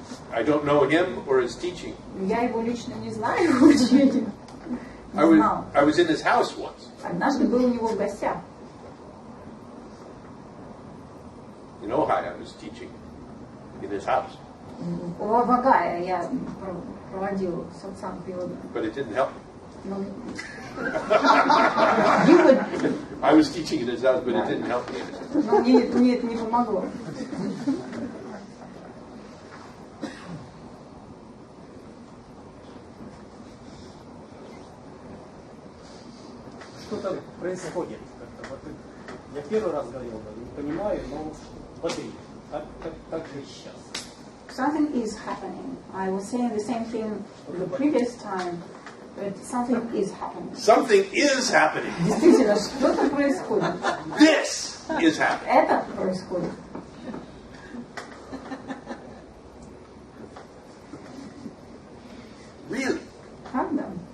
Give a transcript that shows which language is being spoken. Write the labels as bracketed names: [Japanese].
[English] I don't know him or his teaching. [Russian] Я его лично не знаю, его учение. Не знал. [English] I was in his house once. [Russian] Однажды был у него в гостях. [English] In Ojai, I was teaching in his house. [Russian] У Вагая я проводил сатсанг йоги. [English] But it didn't help me. [Russian] Ну, [English] I was teaching in his house, but it didn't help me. [Russian] но мне это не помогло. Что-то происходит. Как-то. Вот я первый раз говорил, да, не понимаю, но смотри, как же сейчас. [English] Something is happening. I was saying the same thing the previous time, but something is happening. Something is happening. [Russian] Действительно, что-то происходит. [English] This is happening. [Russian] Это происходит. [English] Really? [Russian] Правда?